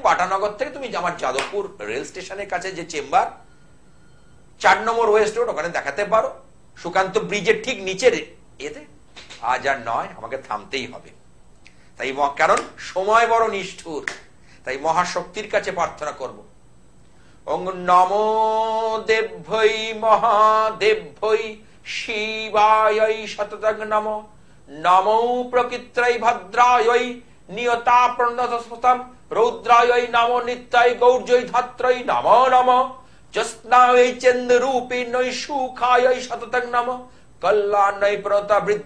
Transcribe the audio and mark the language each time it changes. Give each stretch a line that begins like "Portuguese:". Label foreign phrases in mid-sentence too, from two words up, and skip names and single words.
Bangla: বাটানগর থেকে তুমি আমার যাদবপুর রেল স্টেশনের কাছে যে চেম্বার 4 নম্বর ওয়েস্ট রোড, ওখানে দেখাতে পারো, সুকান্ত ব্রিজের ঠিক নিচের এতে। আজ আর নয়, আমাকে থামতেই হবে। তাই কারণ সময় বড় নিষ্ঠুর, তাই মহাশক্তির কাছে প্রার্থনা করব।
Sanskrit: ওং নমো দেভ্যৈ মহাদেভ্যৈ শিবায় সততং নমো। নমো প্রকৃত্রৈ ভদ্রায় নিয়তা প্রণতস্মতম রৌদ্রায় নমো নিত্যায় গৌর্যৈ ধাত্রৈ নমো নমো। জ্যোৎস্নায় চন্দ্ররূপিণৈ সুখায় সততং নমো। কল্যাণৈ প্রণতা বৃদ্ধ